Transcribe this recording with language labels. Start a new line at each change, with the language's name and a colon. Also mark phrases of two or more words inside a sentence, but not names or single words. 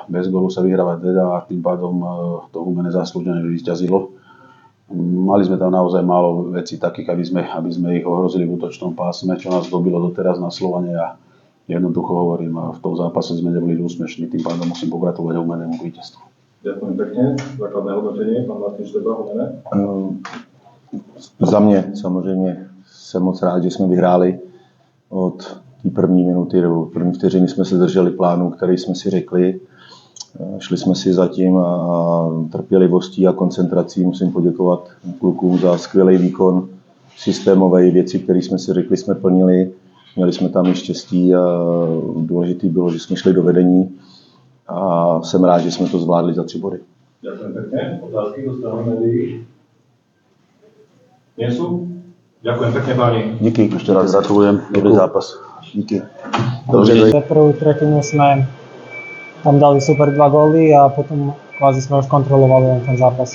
Slovak: Bez gólu sa vyhrávať nedá a tým pádom to Humene zaslúžene vyťazilo. Mali sme tam naozaj málo vecí takých, aby sme ich ohrozili v útočnom pásme, čo nás dobilo doteraz na Slovane a jednoducho hovorím, v tom zápase sme neboli úspešní, tým pádom musím pogratulovať Humenému k víťazstvu. Ďakujem pekne. Základné hodnotenie, pán Martin Šteba, Humene.
Czech: Za mě samozřejmě jsem moc rád, že jsme vyhráli od té první minuty nebo první vteřiny jsme se drželi plánu, který jsme si řekli. Šli jsme si zatím a trpělivostí a koncentrací musím poděkovat klukům za skvělý výkon, systémové věci, které jsme si řekli, jsme plnili. Měli jsme tam i štěstí a důležité bylo, že jsme šli do vedení a jsem rád, že jsme to zvládli za 3 body.
Slovak: Ďakujem pekne. Otázky do strany médií? Nie sú? Ďakujem pekne, páni.
Czech: Díky.
Slovak: Ešte raz gratulujem, dobrý zápas.
Czech: Díky. Dobře.
Slovak: Za prvú tretinu sme tam dali super 2 góly a potom kvázi sme už kontrolovali len ten zápas.